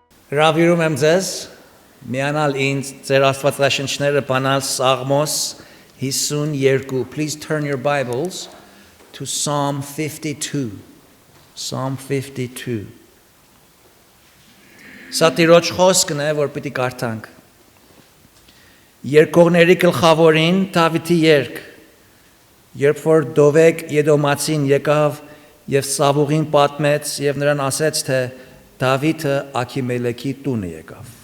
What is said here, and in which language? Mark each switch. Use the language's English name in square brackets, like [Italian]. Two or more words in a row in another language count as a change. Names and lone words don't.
[Armenian] Հրավիրում եմ ձեզ միանալ ինձ ձեր աստվածաշնչները բանալ Սաղմոս 52. [English] Please turn your Bibles to Psalm 52. Psalm 52. [Armenian] Սա Տիրոջ խոսքն է, որ պիտի կարդանք։ Երկողների գլխավորին Դավիթի երգ, երբ որ Դովեկ Եդոմացին եկավ եւ Սավուղին պատմեց եւ նրան ասեց, թե Դավիթը Աքիմելեքի տունը եկավ։